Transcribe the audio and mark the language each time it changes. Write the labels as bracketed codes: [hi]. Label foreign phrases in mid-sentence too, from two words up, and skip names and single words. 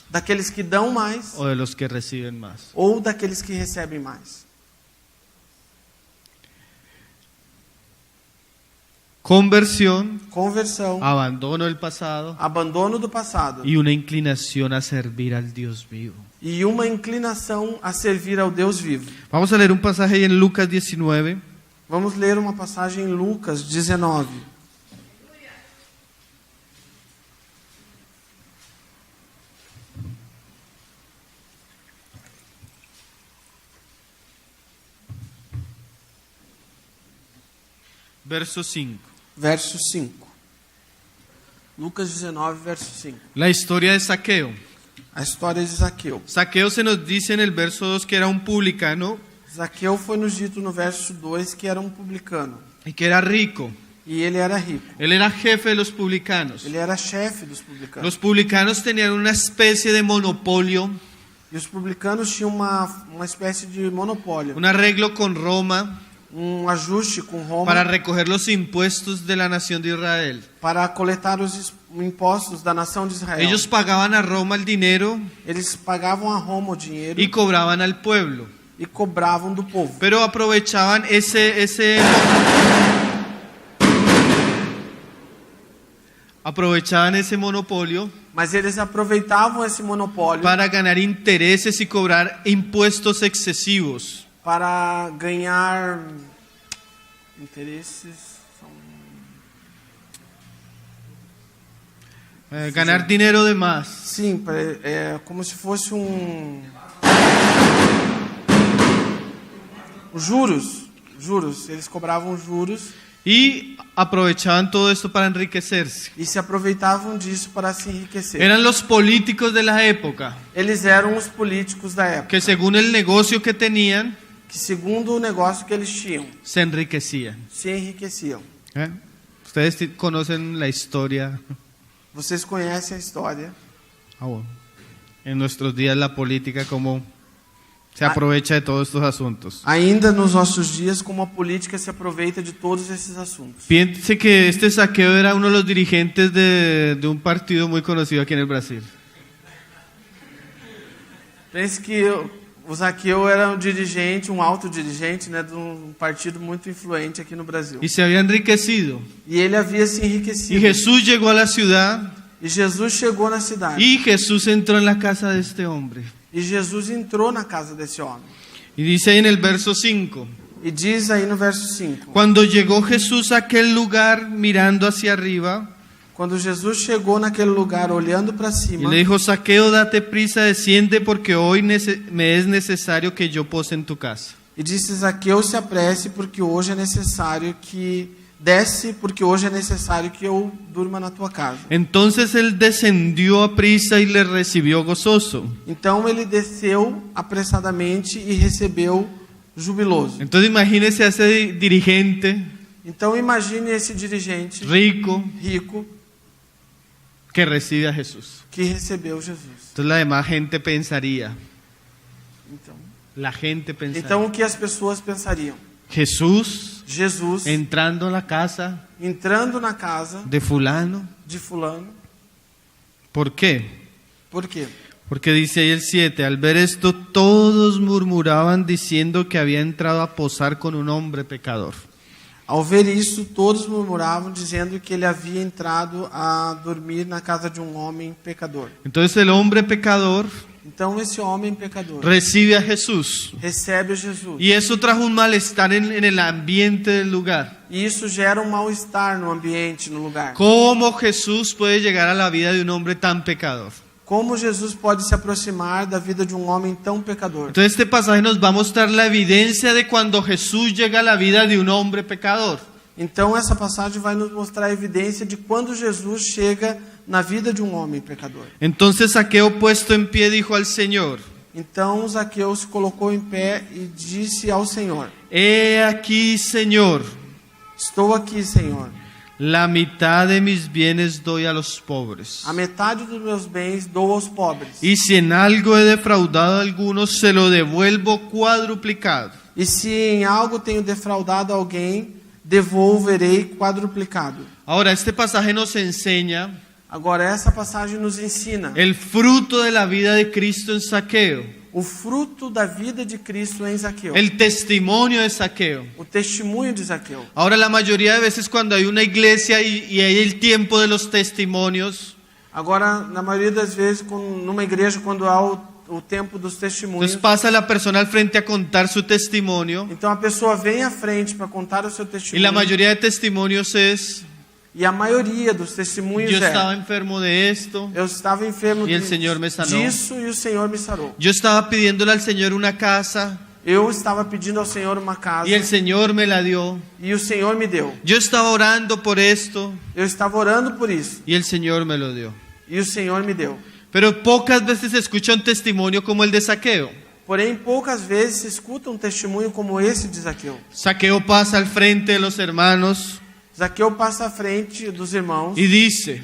[pt] Daqueles que dão mais [es] o de los que reciben más? [pt] ou daqueles que recebem mais? [es] Conversión, [pt] Conversão, [es] abandono del pasado [pt] abandono do passado [es] y una inclinación a servir al Dios vivo. [pt] e uma inclinação a servir ao Deus vivo. [es] Vamos a leer un pasaje ahí en Lucas 19. [pt] Vamos ler uma passagem em Lucas 19. [es] Verso 5. [pt] Verso 5. Lucas 19, verso 5. [es] La historia de Zaqueo. [pt] A história de Zaqueu. [es] Zaqueo se nos dice en el verso 2 que era un publicano [pt] Zaqueu foi nos dito no verso 2 que era publicano. [es] y que era rico. [pt] E ele era rico. [es] Él era jefe de los publicanos. [pt] Ele era chefe dos publicanos. [es] Los publicanos tenían una especie de monopolio, [pt] E os publicanos tinham uma espécie de monopólio. [es] un arreglo con Roma [pt] Ajuste com Roma [es] para recoger los impuestos de la nación de Israel. [pt] para coletar os impostos da nação de Israel. [es] Ellos pagaban a Roma el dinero [pt] Eles pagavam a Roma o dinheiro [es] y cobraban al pueblo, [pt] e cobravam do povo. [es] pero aprovechaban ese monopolio [pt] Mas eles aproveitavam esse monopólio [es] para ganar intereses y cobrar impuestos excesivos. [pt] para ganhar interesses. [es] Ganar dinero de más. [pt] Sim, é como se fosse juros. Eles cobravam juros [es] Y aprovechaban todo esto para enriquecerse. [pt] e se aproveitavam disso para se enriquecer. [es] Eran los políticos de la época [pt] Eles eram os políticos da época, [es] que, según el negocio que tenían, [pt] que segundo o negócio que eles tinham, [es] se enriquecían. [pt] se enriqueciam. [es] Ustedes conocen la historia. [pt] Vocês conhecem a história. [es] Bueno. En nuestros días la política cómo se aprovecha de todos estos asuntos. [pt] Ainda nos nossos dias, como a política se aproveita de todos esses assuntos. [es] Piense que este Zaqueo era uno de los dirigentes de un partido muy conocido aquí en el Brasil. [pt] Pense que o Zaqueu era dirigente, alto dirigente, né, de partido muito influente aqui no Brasil. [es] Y se había enriquecido. [pt] E ele havia se [es] Y [pt] enriquecido. [es] Jesús llegó a la ciudad [pt] E Jesus chegou na cidade. [es] y Jesús entró en la casa de este hombre. [pt] E Jesus entrou na casa desse homem. [es] Y dice ahí en el verso 5. [pt] E diz aí no verso 5. [es] Cuando llegó Jesús a aquel lugar mirando hacia arriba, [pt] Quando Jesus chegou naquele lugar olhando para [es] y [pt] cima, [es] le dijo: Zaqueo, date prisa, desciende, porque hoy me es necesario que yo pose en tu casa. [pt] e disse: Zaqueu, se apresse, porque hoje é necessário que desce, porque hoje é necessário que eu durma na tua casa. [es] Entonces él descendió a prisa y le recibió gozoso. [pt] Então ele desceu apressadamente e recebeu jubiloso. [es] Entonces imagínese a ese dirigente [pt] Então imagine esse dirigente [es] rico [pt] rico [es] que recibe a Jesús. [pt] que recebeu Jesus. [es] Entonces la demás gente pensaría, [pt] Então, então o que as pessoas pensariam? [es] Jesús [pt] Jesus [es] entrando a la casa [pt] entrando na casa [es] de fulano. [pt] de fulano. [es] ¿Por qué? [pt] Por quê? [es] Porque dice ahí el 7, al ver esto todos murmuraban diciendo que había entrado a posar con un hombre pecador. [pt] Ao ver isso, todos murmuravam, dizendo que ele havia entrado a dormir na casa de um homem pecador. [es] Entonces el hombre pecador [pt] Então esse homem pecador [es] recibe a Jesús. [pt] recebe Jesus. [es] Y eso trajo un malestar en el ambiente del lugar. [pt] E isso gera um mal-estar no ambiente, no lugar. [es] ¿Cómo Jesús puede llegar a la vida de un hombre tan pecador? [pt] Como Jesus pode se aproximar da vida de um homem tão pecador? [es] Entonces este pasaje nos va a mostrar la evidencia de cuando Jesús llega a la vida de un hombre pecador. [pt] Então essa passagem vai nos mostrar a evidência de quando Jesus chega na vida de um homem pecador. [es] Entonces Zaqueo, puesto en pie, dijo al Señor: [pt] Então Zaqueu se colocou em pé e disse ao Senhor: [es] He aquí, Señor, [pt] Estou aqui, Senhor. [es] la mitad de mis bienes doy a los pobres. [pt] A metade dos meus bens dou aos pobres. [es] Y si en algo he defraudado a algunos, se lo devuelvo cuadruplicado. [pt] E se em algo tenho defraudado alguém, devolverei quadruplicado. [es] Ahora, este pasaje nos enseña [pt] Agora, essa passagem nos ensina [es] el fruto de la vida de Cristo en Zaqueo, [pt] o fruto da vida de Cristo em Zaqueu, [es] el testimonio de Zaqueo. [pt] o testemunho de Zaqueu. [es] Ahora, la mayoría de veces cuando hay una iglesia y hay el tiempo de los testimonios, [pt] Agora, na maioria das vezes, numa igreja, quando há o tempo dos testemunhos, [es] entonces pasa la persona al frente a contar su testimonio, [pt] então a pessoa vem à frente para contar o seu [es] y [pt] testemunho. [es] la mayoría de testimonios es: [pt] E a maioria dos testemunhos [es] yo [pt] é: [es] estaba enfermo de esto, [pt] eu estava enfermo E o Senhor me sanou. disso e o Senhor me sarou. [es] yo estaba pidiéndole al Señor una casa [pt] Eu estava pedindo ao Senhor uma casa [es] y el Señor me la dio. [pt] e o Senhor me deu. [es] Yo estaba orando por esto [pt] Eu estava orando por isso [es] y el Señor me lo dio. [pt] e o Senhor me deu. [es] Pero pocas veces se escucha un testimonio como el de Zaqueo. [pt] Porém, poucas vezes se escuta um testemunho como esse de Zaqueu. [es] Zaqueo pasa al frente de los hermanos [pt] Zaqueu passa à frente dos irmãos [es] y dice,